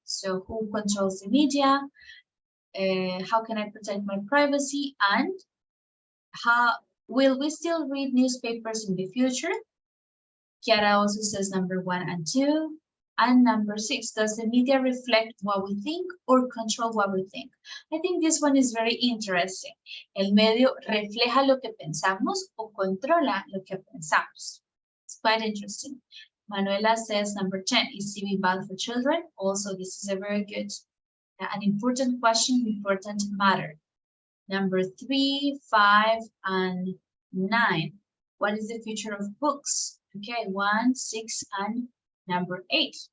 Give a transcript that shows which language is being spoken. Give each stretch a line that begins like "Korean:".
English: So who controls the media? How can I protect my privacy? And how will we still read newspapers in the future? Kiara also says number 1 and 2. And number 6, does the media reflect what we think or control what we think? I think this one is very interesting.
Spanish: El medio refleja lo que pensamos o controla lo que pensamos.
English: It's quite interesting. Manuela says number 10, is TV bad for children? Also, this is a very good, an important question, important matter. Number 3, 5, and 9. What is the future of books? Okay, 1, 6, and number 8.